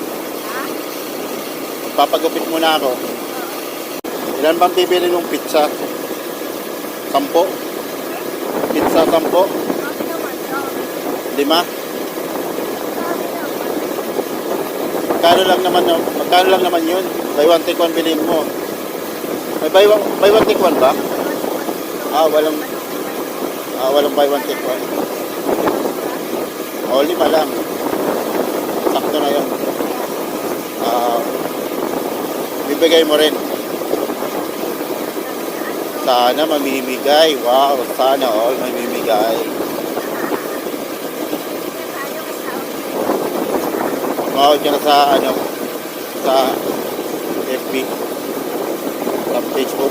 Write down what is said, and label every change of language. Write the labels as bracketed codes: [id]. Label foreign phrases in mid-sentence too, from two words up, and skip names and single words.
[tl] Papagupit muna ako. Ilan bang bibili ng pizza? 10? Pizza 10? 5? Magkano lang naman yun? [en] Buy one take one [tl] bilhin mo. May [en] buy one take one ba? Walang buy one take one. [tl] 5 lang. Sakto na yun. Bibigay mo rin. Sana mamimigay. Wow, sana all mamimigay. Mawag ka na sa FB, sa Facebook.